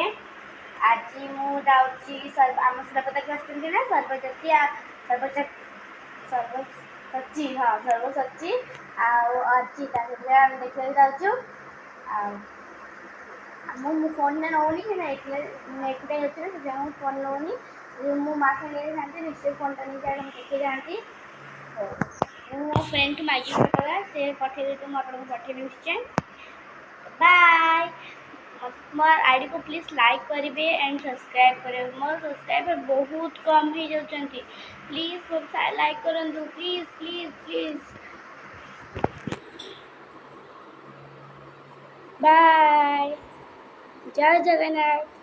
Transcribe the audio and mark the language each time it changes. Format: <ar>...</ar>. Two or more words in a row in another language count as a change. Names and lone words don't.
<or>ଆଜି ମୁଁ ଯାଉଛି ଆମ ସୁରପଦାକୁ ଆସିଛନ୍ତି ନା ସର୍ବସଚୀ ଆଉ ଅର୍ଚିତା ସେଥିରେ ଆମେ ଦେଖିବାକୁ ଯାଉଛୁ। ଆଉ ମୁଁ ଫୋନ୍ଟା ନେଉନି କି ଏକୁଟିଆ ଅଛି ନା ସେଥିପାଇଁ ମୁଁ ଫୋନ୍ ନେଉନି। ମୁଁ ମା ସାଙ୍ଗରେ ଯାଆନ୍ତି ନିଶ୍ଚୟ ଫୋନ୍ଟା ନେଇକି ମୁଁ ଦେଖି ଯାଆନ୍ତି। ହଉ ମୁଁ ମୋ ଫ୍ରେଣ୍ଡକୁ ମାଗିକି ପଠେଇବା ସେ ପଠେଇଦେବେ ତ ମୁଁ ଆପଣଙ୍କୁ ପଠେଇବି ନିଶ୍ଚୟ।</or> <hi>बाय मोर आईडी को प्लीज लाइक करेंगे</hi> <en>and subscribe</en> <hi>करेंगे। मोर सब्सक्राइबर बहुत कम हो जाती</hi> <en>please like</en> <hi>करूँ</hi> <en>please please please bye</en> <hi>जय जगन्नाथ।</hi>